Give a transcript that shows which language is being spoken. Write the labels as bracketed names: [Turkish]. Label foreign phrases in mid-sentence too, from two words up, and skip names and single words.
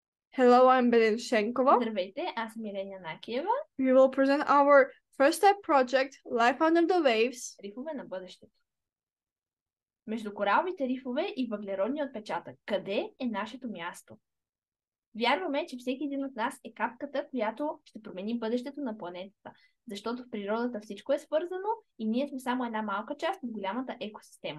[English] Hello, I'm Belen Shenkova. [Bulgarian] Здравейте, аз съм Ирена Накиева. [English] We will present our first step project, Life Under the Waves. [Bulgarian] Рифове на бъдещето. Между кораловите рифове и въглеродния отпечатък. Къде е нашето място? Вярваме, че всеки един от нас е капката, която ще промени бъдещето на планетата, защото в природата всичко е свързано и ние сме само една малка част от голямата екосистема.